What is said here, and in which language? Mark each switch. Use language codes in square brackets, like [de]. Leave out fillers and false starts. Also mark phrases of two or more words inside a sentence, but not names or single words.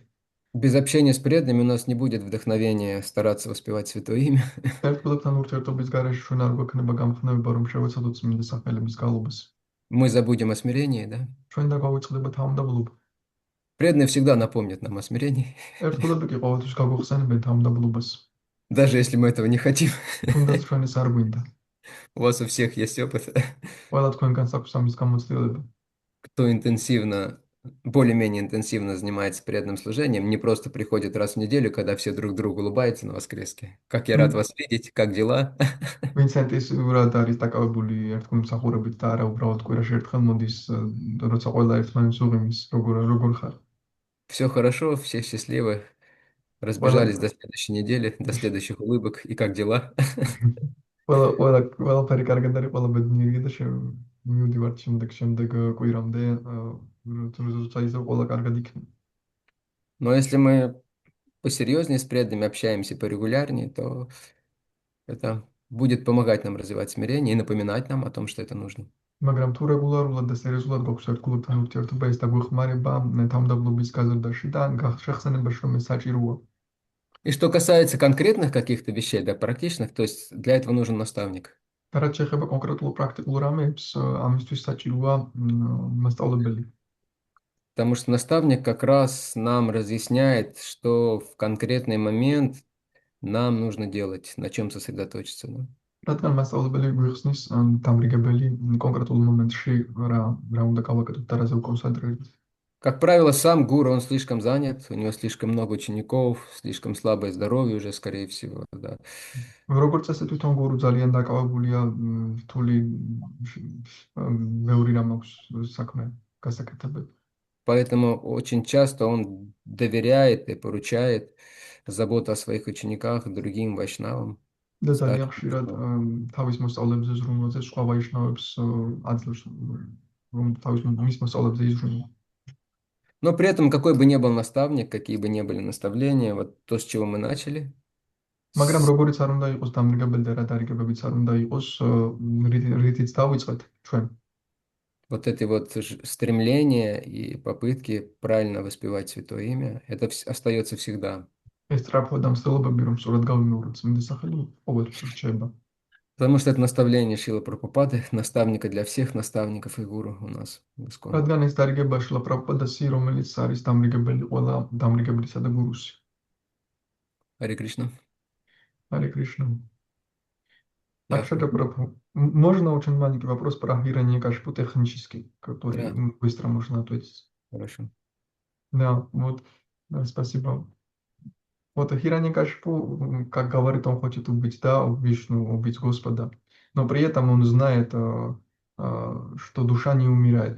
[ru] Без общения с преданными у нас не будет вдохновения стараться воспевать святое имя. [ka] ერთგულებთან ურთიერთობის გარეშე ჩვენ არ გვექნება გამხნევება, რომ შევეცადოთ წმინდა სახელების გალობას. [ru] Мы забудем о смирении, да? [ka] ჩვენ და გავიწყდება თავმდაბლობა. [ru] Преданные всегда напомнят нам о смирении, [ka] ერთგულები კი ყოველთვის გაგვიხსენებენ თავმდაბლობას. [ru] даже если мы этого не хотим. [ka] თუნდაც ჩვენ ეს არ გვინდა. [ru] У вас у всех есть опыт. [ka] ყველა თქვენგანს აქვს ამის გამოცდილება. [ru] Кто интенсивно более-менее интенсивно занимается преданным служением, не просто приходит раз в неделю, когда все друг другу улыбаются на воскреске. Как я рад вас видеть, как дела? [ka] ვინც ინტენსიურად არის დაკავებული ერთგულმსახურებით და არა უბრალოდ კვირაში ერთხელ მოდის, როცა ყველა ერთმანეთს უღიმის, როგორ ხარ? [ru] Все хорошо, все счастливы, [ka] ყველა [ru] разбежались до следующей недели, до следующих улыбок. И как дела? [ka] ყველაფერი კარგად არის, ყველა ბედნიერია და მივდივართ შემდეგ კვირამდე, როცა ისევ ყველა კარგად იქნება. [ru] Но если мы посерьезнее с преданными общаемся порегулярнее, то это будет помогать нам развивать смирение и напоминать нам о том, что это нужно. [ka] მაგრამ თუ რეგულარულად და სერიოზულად გვაქვს ერთგულებთან ურთიერთობა, ეს დაგვეხმარება თავმდაბლობის გაზრდაში და შეხსენებაში, რომ ეს საჭიროა. [ru] И что касается конкретных каких-то вещей, да, практичных, то есть для этого нужен наставник. [ka] და რაც შეეხება კონკრეტულ პრაქტიკულ რამებს, ამისთვის საჭიროა მასწავლებელი. [ru] Потому что наставник как раз нам разъясняет, что в конкретный момент нам нужно делать, на чем сосредоточиться. Да? [ka] რადგან მასწავლებელი გვიხსნის დამრიგებელი კონკრეტულ მომენტში რა უნდა გავაკეთოთ და რაზე ვკონცენტრირდეთ. [ru] Как правило, сам гуру, он слишком занят, у него слишком много учеников, слишком слабое здоровье уже, скорее всего. Да. [ka] როგორც წესი თვითონ გურუ ძალიან დაკავებულია, რთული ბევრი რამ აქვს საქმე გასაკეთებელი. [ru] Поэтому очень часто он доверяет и поручает заботу о своих учениках другим вайшнавам. [ka] და ძალიან ხშირად თავის მოსწავლეებზე ზრუნვაზე სხვა ვაიშნავებს აძლევს, რომ მის მოსწავლეებზე იზრუნვა. [ru] Но при этом, какой бы ни был наставник, какие бы ни были наставления, вот то, с чего мы начали, [ka] მაგრამ როგორიც არ უნდა იყოს დამრიგებელი და რა დარიგებებიც არ უნდა იყოს, რითიც დავიწყეთ ჩვენ. [ru] вот эти вот стремления и попытки правильно воспевать Святое Имя, это остается всегда. [ka] ეს სწრაფვა და მცდელობები, რომ სწორად გავიმეოროთ წმინდა სახელი, ყოველთვის რჩება. [ru] Потому что это наставление Шрилы Прабхупады, наставника для всех наставников и гуру у нас в Исконе. [ka] რადგან ეს დარიგება შილა პრაბჰუპადასი, რომელიც არის დამრიგებელი ყველა დამრიგებლისა და გურუსი. [ru] Харе Кришна. Харе Кришна. Акшата Прабху, можно очень маленький вопрос про Хираньякашипу технический, который быстро можно ответить? Хорошо. Да, вот, да, спасибо. Вот Хираньякашипу, как говорит, он хочет убить, да, Вишну, убить Господа, но при этом он знает, что душа не умирает.